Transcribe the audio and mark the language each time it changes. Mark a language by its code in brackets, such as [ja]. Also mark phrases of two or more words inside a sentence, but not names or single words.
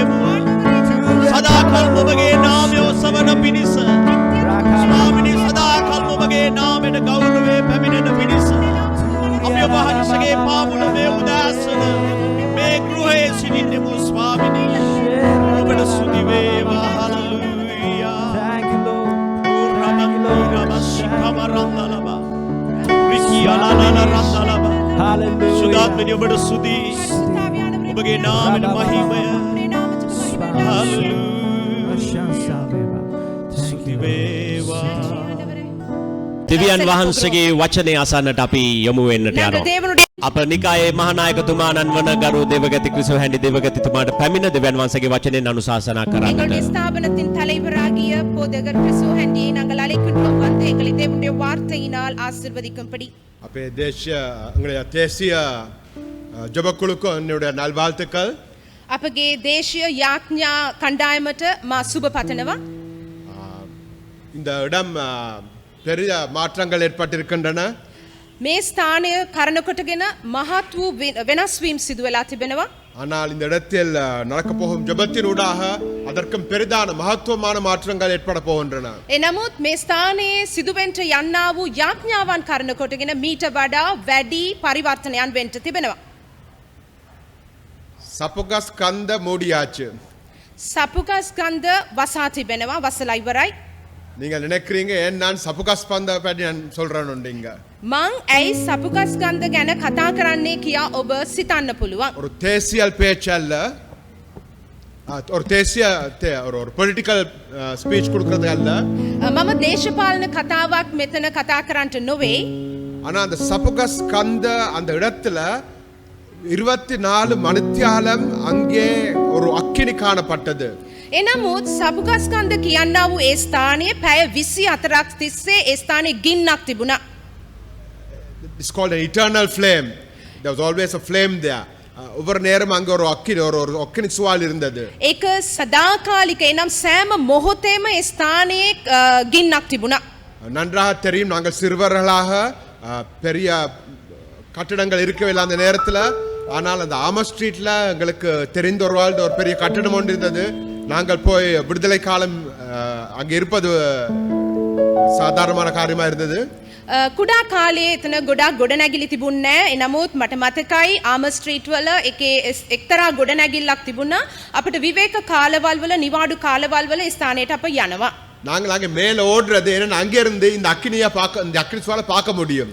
[si] සදාකල් ඔබගේ නාමය ඔසවන පිණිස ස්වාමිනේ සදාකල් ඔබගේ නාමයට ගෞරවය පැමිණෙන පිණිස අපි ඔබ වහන්සේගේ පාමුල මේ උදාසන මේ ගෘහයේ සිටින්නෙමු ස්වාමිනේ. ඔබට ස්තුති වේවා. හalleluya. [en] Thank you Lord. Hallelujah. [si] සුදාත්මනි ඔබට ස්තුති. ඔබගේ නාමයට මහිමය. හalleluya. ප්‍රශංසා වේවා. ස්තුති වේවා. දෙවියන් වහන්සේගේ වචනය අසන්නට අපි යොමු වෙන්නට [ta] நாங்கள் [si] යනවා. [ta] தேவனுடைய [si] අප නිකායේ මහානායකතුමාණන් වන ගරු දේවගති ක්‍රිස්තුහැන්ඩි දේවගතිතුමාට පැමිණ දෙවියන් වහන්සේගේ වචනයෙන් අනුශාසනා [ta] எங்களுடைய [si] කරන්නට. [ta] ஸ்தாபனத்தின் தலைவராகிய போதகர் கிறிஸ்துவண்டியை நாங்கள் அழைக்கின்றோம் வந்து எங்களை தேவனுடைய வார்த்தையினால் ஆசீர்வதிக்கும்படி අපේ தேசிய ජොබකුළුக்கு என்னுடைய நல்வாழ்த்துக்கள். [si] අපගේ දේශීය යාඥා කණ්ඩායමට මා සුබ පතනවා. [ta] இந்த இடம் பெரிய மாற்றங்கள் ஏற்பட்டிருக்கின்றன. [si] මේ ස්ථානය කරන කොටගෙන මහත් වූ වෙනස් වීම් සිදු වෙලා තිබෙනවා. [ta] ஆனால் இந்த இடத்தில் நடக்கப் போகும் ஜெபத்தினூடாக அதற்கும் பெரிதான மகத்துவமான மாற்றங்கள் ஏற்பட போகின்றன. [si] එනමුත් මේ ස්ථානයේ සිදුවෙන්ට යන්නා වූ යාඥාවන් කරන කොටගෙන මීට වඩා වැඩි පරිවර්තනයන් වෙන්න තිබෙනවා. [ta] සපුගස් කන්ද மூடியாச்சு. [si] සපුකස්කන්ධ වසා තිබෙනවා වසලා ඉවරයි. [ta] நீங்கள் நினைக்கிறீங்க ஏன் நான் சபுகஸ் பந்த பற்றி நான் சொல்றேன்னுண்டீங்க. [si] මං ඇයි සපුකස්කන්ධ ගැන කතා කරන්නේ කියා ඔබ සිතන්න පුළුවන්. [ta] ஒரு தேசியல் பேச்சல்ல, ஒரு தேசிய ஒரு [en] political speech [ta] கொடுக்கறது அல்ல. [si] මම දේශපාලන කතාවක් මෙතන කතා කරන්නට නොවේ. [ta] ஆனா அந்த சபுகஸ் கந்த அந்த இடத்துல 24 மணித்தியாலம் அங்கே ஒரு அக்கினி காணப்பட்டது. [si] එනමුත් සපුකස්කන්ධ කියන්නා වූ ඒ ස්ථානයේ පැය 24ක් තිස්සේ ඒ ස්ථානයේ ගින්නක් තිබුණා. [en] It's called an eternal flame. There was always a flame there. [ta] ஒவ்வொரு நேரம் அங்க ஒரு அக்கினி சுவால் இருந்தது. [si] ඒක සදාකාලික එනම් සෑම මොහොතේම ඒ ස්ථානයේ ගින්නක් තිබුණා. [ta] நன்றாக தெரியும், நாங்கள் சிறுவர்களாக பெரிய கட்டடங்கள் இருக்கவில்லை அந்த நேரத்தில். ஆனால் அந்த ஆமர் ஸ்ட்ரீட்ல எங்களுக்கு தெரிந்த ஒரு பெரிய கட்டடம் ஒன்று இருந்தது. நாங்கள் போய் விடுதலை காலம் அங்கே இருப்பது சாதாரணமான காரியமா இருந்தது. [si] කුඩා කාලයේ එතන ගොඩාක් ගොඩනැගිලි තිබුණේ නැහැ. එනමුත් මට මතකයි ආමර් ස්ට්‍රීට් වල එකේ එක්තරා ගොඩනැගිල්ලක් තිබුණා. අපිට විවේක කාලවල් වල නිවාඩු කාලවල් වල ස්ථානයට අප යනවා. [ta] நாங்கள் அங்கே மேலே ஓடுறது ஏன்னா அங்கே இருந்து இந்த அக்கினி சுவாலை பார்க்க முடியும்.